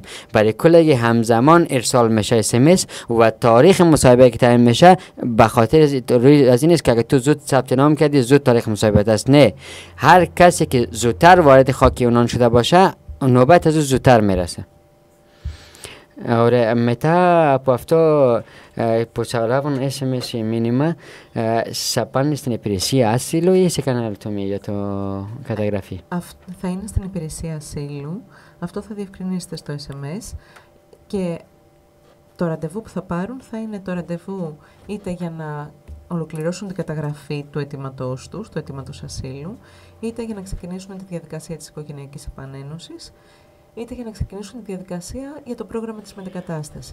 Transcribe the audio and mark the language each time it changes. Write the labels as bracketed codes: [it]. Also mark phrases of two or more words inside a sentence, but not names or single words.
[fa] برای کل همزمان ارسال میشه SMS و تاریخ مصاحبه که تعیین میشه به خاطر از این است که اگه تو زود ثبت نام کردی زود تاریخ مصاحبه است. نه، هر کسی که زودتر وارد خاک اونان شده باشه نوبت از او زودتر میرسه. [el] Ahora, μετά από αυτό που σας λάβουν SMS μήνυμα, θα πάνε στην υπηρεσία άσυλου ή σε κανένα άλλο τομέα για το καταγραφή? Θα είναι στην υπηρεσία ασύλου, αυτό θα διευκρινίσετε στο SMS και το ραντεβού που θα πάρουν θα είναι το ραντεβού είτε για να ολοκληρώσουν την καταγραφή του αιτήματός τους, του αιτήματος ασύλου, είτε για να ξεκινήσουν τη διαδικασία της οικογενειακής επανένωσης, είτε για να ξεκινήσουν τη διαδικασία για το πρόγραμμα της μετεγκατάστασης.